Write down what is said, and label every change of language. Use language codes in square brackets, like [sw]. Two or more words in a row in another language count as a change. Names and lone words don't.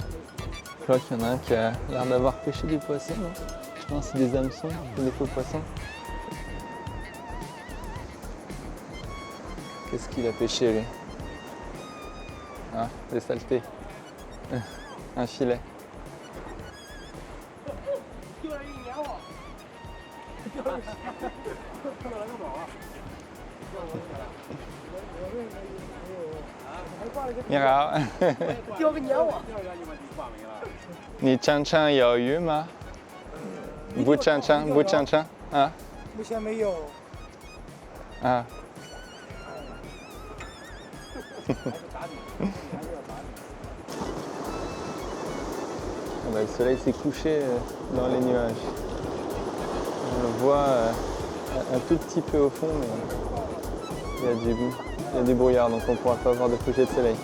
[fr] Je crois qu'il y en a un qui a l'air d'avoir pêché du poisson, non? Je pense que c'est des hameçons, c'est des faux poissons. Qu'est-ce qu'il a pêché, lui? Ah, des saletés. Un filet. [es] Mira. [zh] 钓个鸟啊！你常常有鱼吗？不常常，不常常啊目前没有。 [fr] 啊。Ah bah, le soleil s'est couché dans les nuages. On le voit un tout petit peu au fond, mais il y a du brouillard, donc on ne pourra pas voir de coucher de soleil.